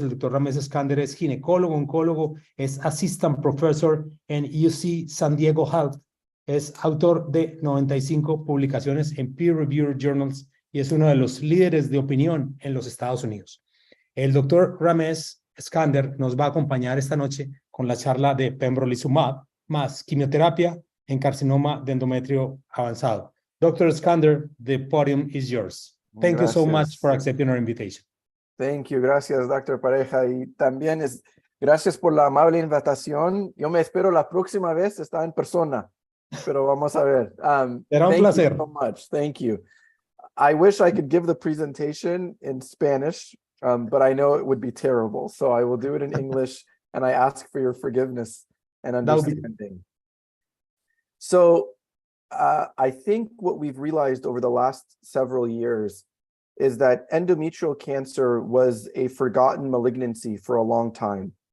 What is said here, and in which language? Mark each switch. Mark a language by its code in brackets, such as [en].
[es] El doctor Ramesh Eskander es ginecólogo, oncólogo, es [en] assistant professor [es] en UC San Diego Health, es autor de 95 publicaciones en [en] peer-reviewed journals [es] y es uno de los líderes de opinión en los Estados Unidos. El doctor Ramesh Eskander nos va a acompañar esta noche con la charla de pembrolizumab más quimioterapia en carcinoma de endometrio avanzado. [en] Dr. Eskander, the podium is yours. Thank you so much for accepting our invitation. Thank you. [es] Gracias, [en] Dr. Pareja. [es] Y también gracias por la amable invitación. Yo me espero la próxima vez estar en persona, pero vamos a ver. Será un placer. [en] Thank you so much. Thank you. I wish I could give the presentation in Spanish, but I know it would be terrible. So I will do it in English, and I ask for your forgiveness and understanding. So I think what we've realized over the last several years is that endometrial cancer was a forgotten malignancy for a long time.